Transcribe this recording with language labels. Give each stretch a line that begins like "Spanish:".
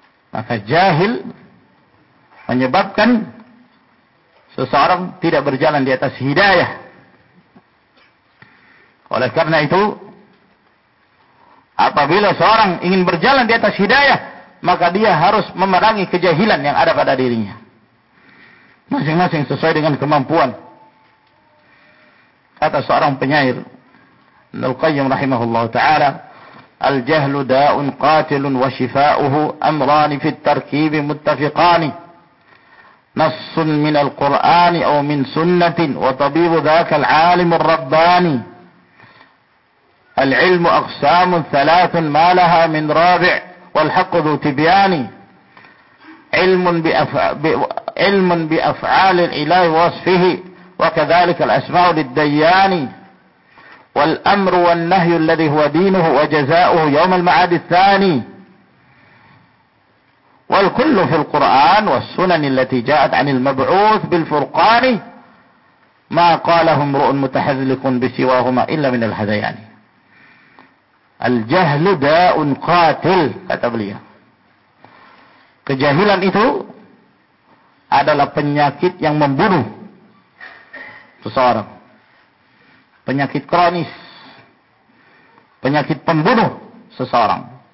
Indonesian: Maka jahil menyebabkan seseorang tidak berjalan di atas hidayah. Oleh karena itu, apabila seorang ingin berjalan di atas hidayah, maka dia harus memerangi kejahilan yang ada pada dirinya masing-masing sesuai dengan kemampuan. Kata seorang penyair, Al-Qayyim rahimahullah ta'ala,
Arabic: الجهل داء قاتل وشفاؤه أمران في التركيب متفقان نص من القرآن أو من سنة وطبيب ذاك العالم الرباني العلم أقسام ثلاث ما لها من رابع والحق ذو تبيان علم بأفعال الإله ووصفه وكذلك الأسماء للديان والأمر والنهي الذي هو دينه وجزاؤه يوم المعاد الثاني والكل في القرآن والسنن التي جاءت عن المبعوث بالفرقان ما قاله امرؤ متحذلق بسواهما إلا من الهذيان. الجهل داء قاتل.
Indonesian: Kata beliau, kejahilan itu adalah penyakit yang membunuh seseorang. Penyakit kronis, penyakit pembunuh seseorang.